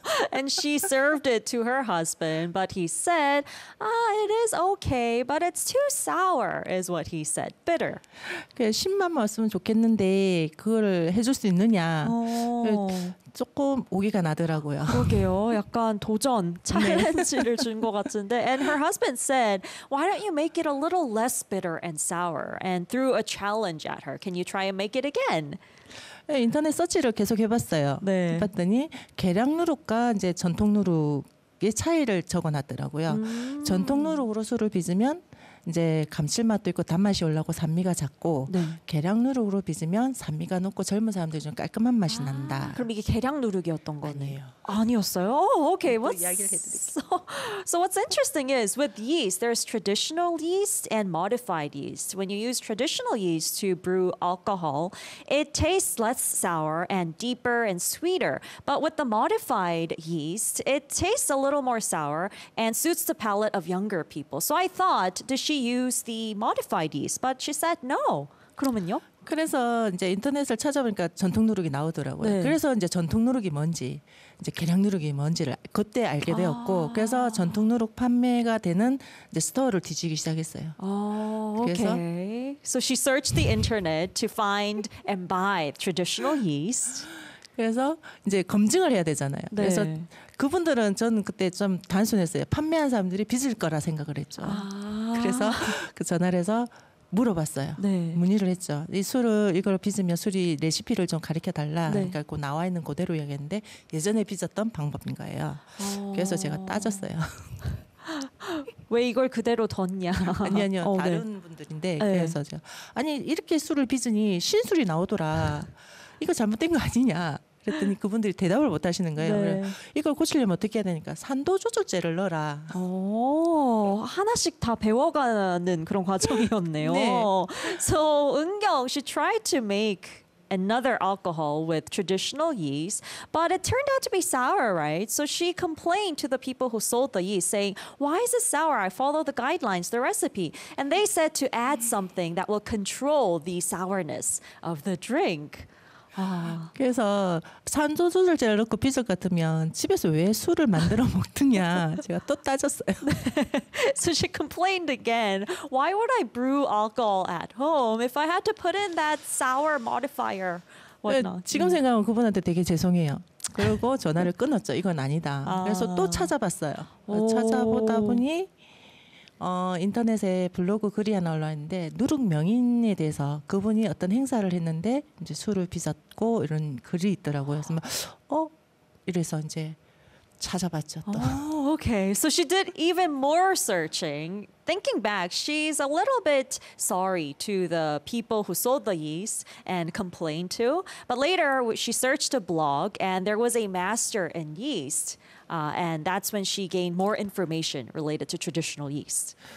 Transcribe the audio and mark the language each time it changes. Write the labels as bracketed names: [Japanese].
[English] And she served it to her husband, but he said, "Ah, it is okay, but it's too sour," is what he said. Bitter. [Korean] 그냥 신맛만 왔으면 좋겠는데 그걸 해줄 수 있느냐? 조금 오기가 나더라고요. 그러게요. 약간 도전, 챌린지를 준 것 같은데. [English] And her husband said, "Why don't you make it a little less bitter and sour?" And threw a challenge at her. Can you try and make it again? [Korean] 네, 인터넷 서치를 계속 해봤어요. 네. 봤더니 계량 누룩과 이제 전통 누룩의 차이를 적어놨더라고요. 전통 누룩으로 술을 빚으면 이제 감칠맛도 있고 단맛이 올라오고 산미가 작고 네. 계량 누룩으로 빚으면 산미가 높고 젊은 사람들이 좀 깔끔한 맛이 아, 난다. 그럼 이게 계량 누룩이었던 거네요. 아니었어요. 오케이. [English] What's so what's interesting is with yeast, there's traditional yeast and modified yeast. When you use traditional yeast to brew alcohol, it tastes less sour and deeper and sweeter. But with the modified yeast, it tastes a little more sour and suits the palate of younger people. So I thought, does she use the modified yeast? But she said no. [Korean] 그러면요? 그래서 이제 인터넷을 찾아보니까 전통 누룩이 나오더라고요. 네. 그래서 이제 전통 누룩이 뭔지, 이제 계량 누룩이 뭔지를 그때 알게 되었고, 아. 그래서 전통 누룩 판매가 되는 이제 스토어를 뒤지기 시작했어요. 아, 그래서 [English] okay. So she searched the internet to find and buy traditional yeast. [Korean] 그래서 이제 검증을 해야 되잖아요. 네. 그래서 그분들은 저는 그때 좀 단순했어요. 판매한 사람들이 빚을 거라 생각을 했죠. 아. 그래서 그 전화를 해서 물어봤어요. 네. 문의를 했죠. 이 술을 이걸 빚으면 술이 레시피를 좀 가르쳐 달라. 네. 그러니까 그 나와 있는 그대로 이야기했는데 예전에 빚었던 방법인 거예요. 그래서 제가 따졌어요. 왜 이걸 그대로 뒀냐? 아니요. 어, 다른 네. 분들인데 네. 그래서 제가 아니 이렇게 술을 빚으니 신술이 나오더라. 이거 잘못된 거 아니냐? 그랬더니 그분들이 대답을 못 하시는 거예요. 네. 이걸 고치려면 어떻게 해야 되니까 산도조절제를 넣어라. 오, 하나씩 다 배워가는 그런 과정이었네요. 네. [English] So, 은경, she tried to make another alcohol with traditional yeast, but it turned out to be sour, right? So she complained to the people who sold the yeast, saying, why is it sour? I follow the guidelines, the recipe. And they said to add something that will control the sourness of the drink. [Korean] 아. 그래서 산소조절제를 넣고 빚을 같으면 집에서 왜 술을 만들어 먹느냐 제가 또 따졌어요. [English] So she complained again. Why would I brew alcohol at home if I had to put in that sour modifier? Whatnot. [Korean] 지금 생각하면 그분한테 되게 죄송해요. 그리고 전화를 끊었죠. 이건 아니다. 그래서 또 찾아봤어요. 오. 찾아보다 보니 인터넷에 블로그 글이 하나 올라왔는데 누룩 명인에 대해서 그분이 어떤 행사를 했는데 이제 술을 빚었고 이런 글이 있더라고요. 그래서 이래서 이제 찾아봤죠. 또. [English] Oh, okay. So she did even more searching. Thinking back, she's a little bit sorry to the people who sold the yeast and complained to. But later she searched a blog and there was a master in yeast. And that's when she gained more information related to traditional yeast.